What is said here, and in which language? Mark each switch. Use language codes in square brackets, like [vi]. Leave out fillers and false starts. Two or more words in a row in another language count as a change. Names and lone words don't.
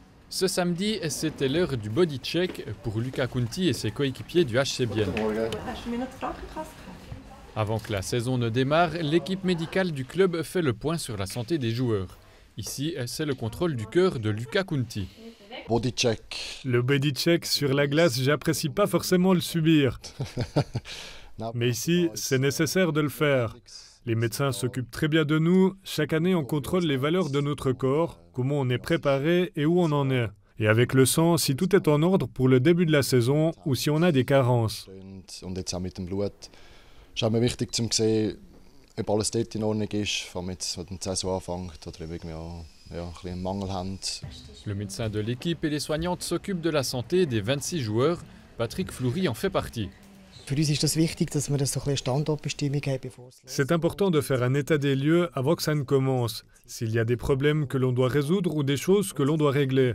[fr] Ce samedi, c'était l'heure du [en] body check [fr] pour Luca Conti et ses coéquipiers du HC Bienne. Avant que la saison ne démarre, l'équipe médicale du club fait le point sur la santé des joueurs. Ici, c'est le contrôle du cœur de Luca Conti. [en] Body check. [fr] Le [en] body check [fr] sur la glace, j'apprécie pas forcément le subir. Mais ici, c'est nécessaire de le faire. Les médecins s'occupent très bien de nous. Chaque année, on contrôle les valeurs de notre corps, comment on est préparé et où on en est. Et avec le sang, si tout est en ordre pour le début de la saison ou si on a des carences. [de] Es ist mir wichtig zu sehen, ob alles dort in Ordnung ist, vor allem jetzt, wenn die Saison anfängt oder irgendwie auch ein bisschen einen Mangel haben. [fr] Le médecin de l'équipe et les soignantes s'occupent de la santé des 26 joueurs. Patrick Fleury en fait partie. C'est important de faire un état des lieux avant que ça ne commence. S'il y a des problèmes que l'on doit résoudre ou des choses que l'on doit régler.